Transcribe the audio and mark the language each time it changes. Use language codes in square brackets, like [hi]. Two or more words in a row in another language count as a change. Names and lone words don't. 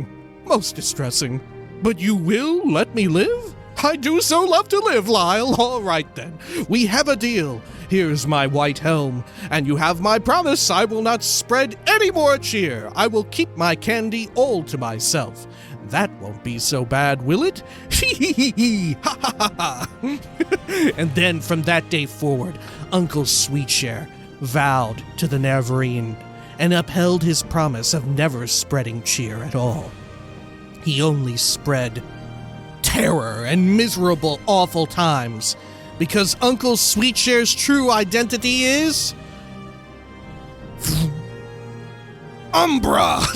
[en] But you will let me live? I do so love to live, Lyle. All right, then. We have a deal. Here's my white helm, and you have my promise I will not spread any more cheer. I will keep my candy all to myself. That won't be so bad, will it? Hee ha ha ha ha. And then from that day forward, Uncle Sweetshare vowed to the Neverine and upheld his promise of never spreading cheer at all. He only spread terror and miserable, awful times, because Uncle Sweetshare's true identity is Umbra.